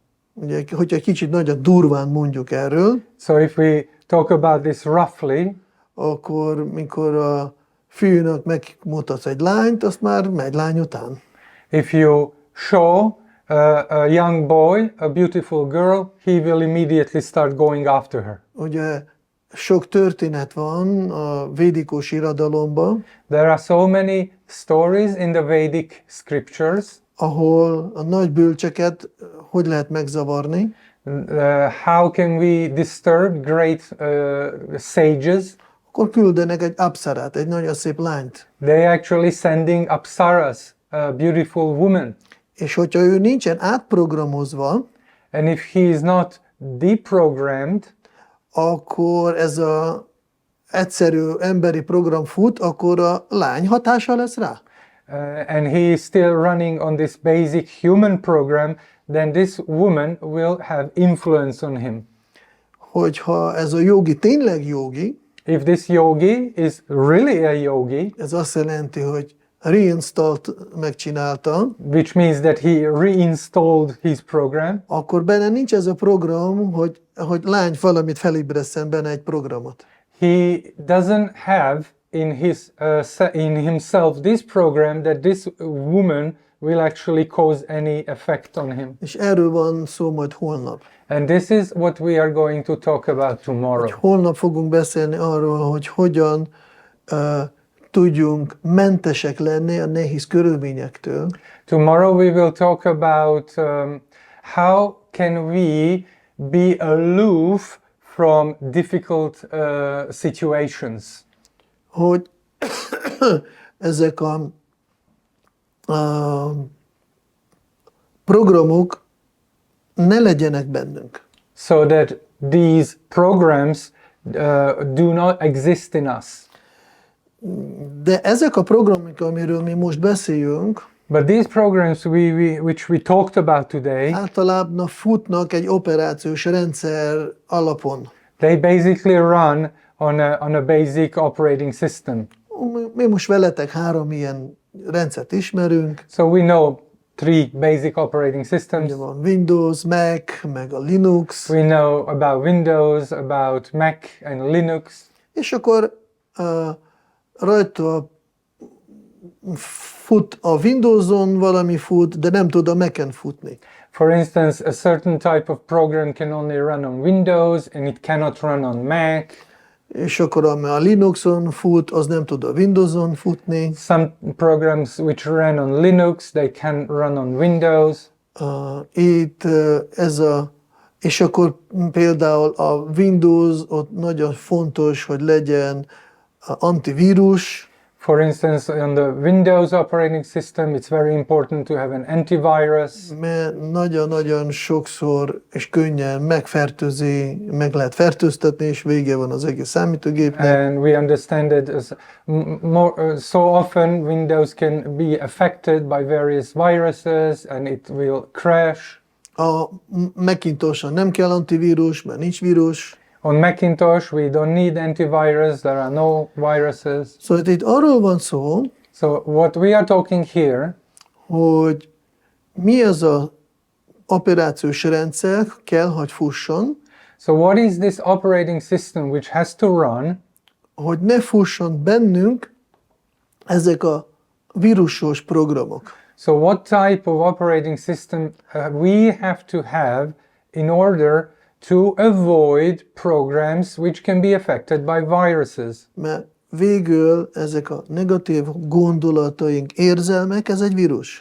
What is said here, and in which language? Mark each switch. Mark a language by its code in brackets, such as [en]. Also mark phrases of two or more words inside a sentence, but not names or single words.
[hu] Ugye, hogyha kicsit nagyon durván mondjuk erről, [en] So if we talk about this roughly, [hu] akkor mikor a fiúnak megmutatsz egy lányt, azt már megy lány után. [en] if you show a young boy a beautiful girl, he will immediately start going after her. [hu] Ugye sok történet van a védikus irodalomban, [en] There are so many stories in the Vedic scriptures, [hu] ahol a nagy bölcseket hogy lehet megzavarni, [en] how can we disturb great sages. [hu] akkor küldenek egy apszarát, egy nagyon szép lányt. [en] They actually sending apsaras, a beautiful woman. [hu] És hogyha ő nincsen átprogramozva, [en] And if he is not deprogrammed, [hu] akkor ez a egyszerű emberi program fut, akkor a lány hatása lesz rá. [en] and he is still running on this basic human program, then this woman will have influence on him. [hu] Hogyha ez a jogi tényleg jogi, [en] If this yogi is really a yogi, [hu] ez azt jelenti, hogy reinstalt megcsinálta, [en] which means that he reinstalled his program, [hu] akkor benne nincs ez a program, hogy lány valamit felébresszen benne egy programot. [en] he doesn't have in himself this program that this woman will actually cause any effect on him. [hu] És erről van szó majd holnap. [en] And this is what we are going to talk about tomorrow. [hu] Holnap fogunk beszélni arról, hogy hogyan tudjunk mentesek lenni a nehéz körülményektől, [en] Tomorrow we will talk about how can we be aloof from difficult situations. [hu] hogy ezek a programok ne legyenek bennünk. [en] So that these programs do not exist in us. [hu] De ezek a programok, amiről mi most beszéljünk, [en] But these programs which we talked about today, [hu] általában futnak egy operációs rendszer alapon. [en] they basically run on a basic operating system. [hu] Mi most veletek 3 ilyen rendszert ismerünk, [en] So we know three basic operating systems. [hu] Ugye van Windows, Mac, meg a Linux, [en] We know about Windows, about Mac and Linux. [hu] és akkor rajta fut a Windows-on valami fut, de nem tud a Mac-en futni. [en] For instance, a certain type of program can only run on Windows and it cannot run on Mac. [hu] És akkor ami a Linuxon fut, az nem tud a Windows-on futni. [en] Some programs which run on Linux, they can run on Windows. [hu] És akkor például a Windows, ott nagyon fontos, hogy legyen antivírus. [en] For instance, on the Windows operating system, it's very important to have an antivirus. [hu] Mert nagyon-nagyon sokszor és könnyen meg lehet fertőztetni, és vége van az egész számítógépnek. [en] And we understand that so often Windows can be affected by various viruses and it will crash. [hu] A Macintosh-on nem kell antivírus, mert nincs vírus. [en] On Macintosh, we don't need antivirus, there are no viruses. [hu] Szóval itt arról van szó, [en] So what we are talking here, [hu] hogy mi az az operációs rendszer kell, hogy fusson, [en] so what is this operating system which has to run, [hu] hogy ne fusson bennünk ezek a vírusos programok. [en] so what type of operating system we have to have in order to avoid programs which can be affected by viruses. [hu] Mert végül ezek a negatív gondolataink, érzelmek, ez egy vírus.